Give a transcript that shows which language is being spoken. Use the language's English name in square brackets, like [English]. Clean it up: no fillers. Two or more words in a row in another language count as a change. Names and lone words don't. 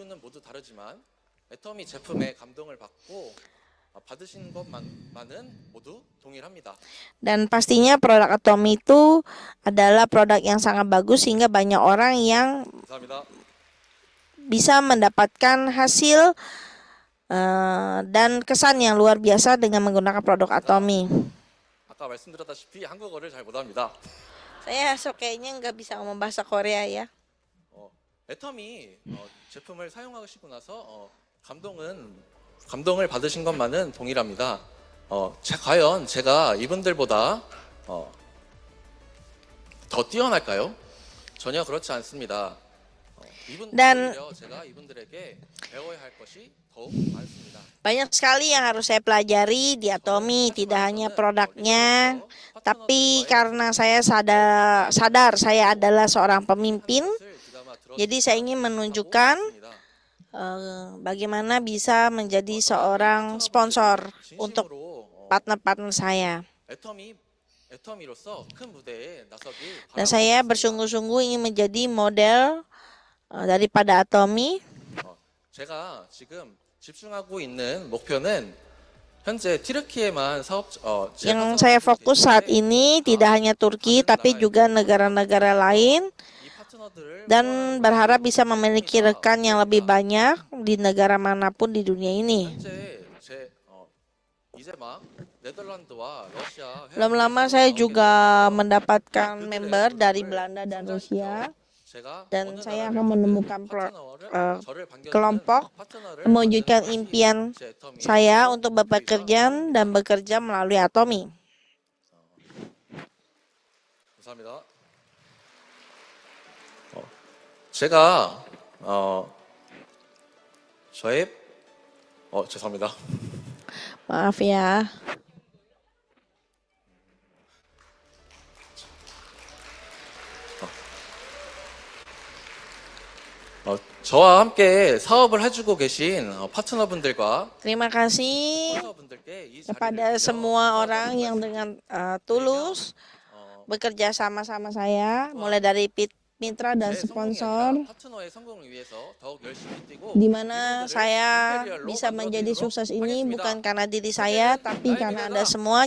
[Indonesian] Dan pastinya produk Atomy itu adalah produk yang sangat bagus sehingga banyak orang yang bisa mendapatkan hasil dan kesan yang luar biasa dengan menggunakan produk Atomy. [Korean] 아까 말씀드렸다시피 한국어를 잘 못합니다. [Indonesian] Saya kayaknya nggak bisa ngomong bahasa Korea ya. [Korean] 애터미 제품을 사용하시고 나서 감동을 받으신 것만은 동일합니다. 과연 제가 이분들보다 더 뛰어날까요? 전혀 그렇지 않습니다. [Indonesian] Dan [Korean] 오히려 제가 이분들에게 배워야 할 것이 더욱 많습니다. [Indonesian] banyak sekali yang harus saya pelajari di Atomy, tidak hanya produknya, tapi karena saya sadar saya adalah seorang pemimpin, jadi saya ingin menunjukkan bagaimana bisa menjadi seorang sponsor untuk partner-partner saya. Dan saya bersungguh-sungguh ingin menjadi model daripada Atomy. [Korean] 제가 지금 집중하고 있는 목표는 현재 튀르키예만 [Indonesian] Yang saya fokus saat ini tidak hanya Turki tapi juga negara-negara lain, dan berharap bisa memiliki rekan yang lebih banyak di negara manapun di dunia ini. Belum lama saya juga mendapatkan member dari Belanda dan Rusia, dan saya akan menemukan kelompok mewujudkan impian saya untuk bekerja dan bekerja melalui Atomy. [Korean] 감사합니다. 제가 저의 죄송합니다. [Indonesian] Maaf ya. [Korean] 저와 함께 사업을 해주고 계신 파트너분들과 [Indonesian] Terima kasih kepada semua orang yang dengan tulus bekerja sama-sama saya, mulai dari mitra dan sponsor, di mana saya bisa menjadi sukses ini bukan karena diri saya, tapi karena Anda semua.